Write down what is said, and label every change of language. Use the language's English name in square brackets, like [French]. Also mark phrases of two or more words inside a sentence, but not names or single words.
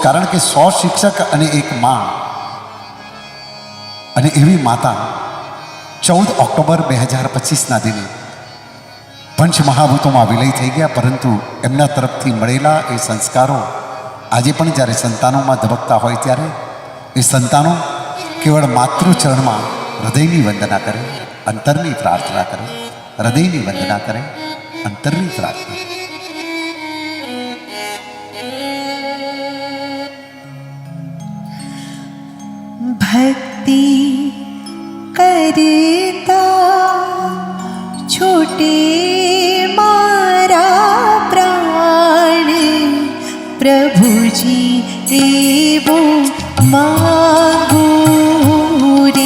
[Gujarati] કારણ કે 100 શિક્ષક અને 1 મા, અને એવી માતા 14 ઓક્ટોબર 2025ના દિને પંચમહાભૂતોમાં વિલય થઈ ગયા, પરંતુ એમના તરફથી મળેલા એ સંસ્કારો આજે પણ જ્યારે સંતાનોમાં ધબકતા હોય ત્યારે એ સંતાનો કેવળ માતૃચરણમાં હૃદયની વંદના કરે, અંતરની પ્રાર્થના કરે, હૃદયની વંદના કરે, અંતરની પ્રાર્થના. ભક્તિ કરતા છૂટે મારા પ્રાણ, પ્રભુજી એવો માગો રે.